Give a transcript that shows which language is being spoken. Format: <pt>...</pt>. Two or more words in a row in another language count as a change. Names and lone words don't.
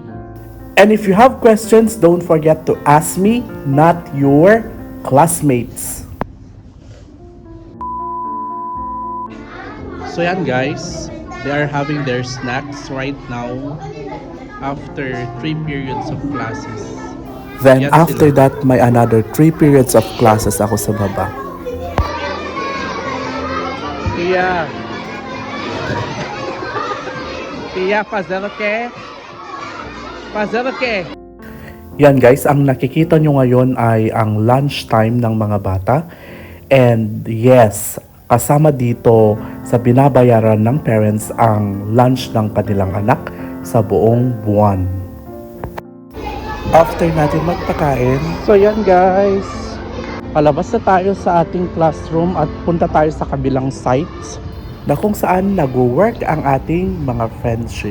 <en>And if you have questions, don't forget to ask me, not your classmates. So yan guys, they are having their snacks right now after 3 periods of classes. Then</en> <tl>Yan</tl> <en>after</en> <tl>sila.</tl> <en>that, may another 3 periods of classes</en> <tl>ako sa baba.</tl> <pt>Tia. Tia, fazer o quê? Fazer o quê?</pt> <tl>Yan guys, ang nakikita nyo ngayon ay ang lunch time ng mga bata.</tl> <en>And yes,</en> <tl>kasama dito sa binabayaran ng parents ang lunch ng kanilang anak sa buong buwan. After natin magpakain, so yan guys, palabas na tayo sa ating classroom at punta tayo sa kabilang sites na kung saan nag-work ang ating mga friendship.</tl>